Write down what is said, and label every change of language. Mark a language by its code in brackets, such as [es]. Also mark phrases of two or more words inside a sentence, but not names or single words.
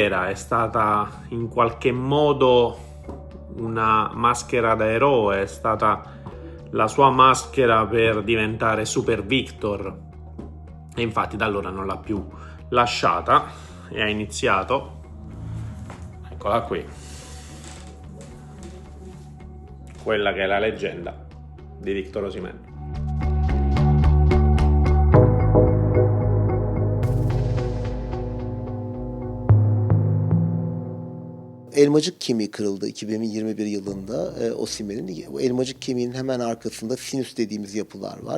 [it] È stata in qualche modo una maschera da eroe, è stata la sua maschera per diventare Super Victor, e infatti da allora non l'ha più lasciata e ha iniziato, eccola qui, quella che è la leggenda di Victor Osimhen. [tr] Elmacık kemiği kırıldı 2021 yılında Osimhen'in. Bu elmacık kemiğinin hemen arkasında sinüs dediğimiz yapılar var.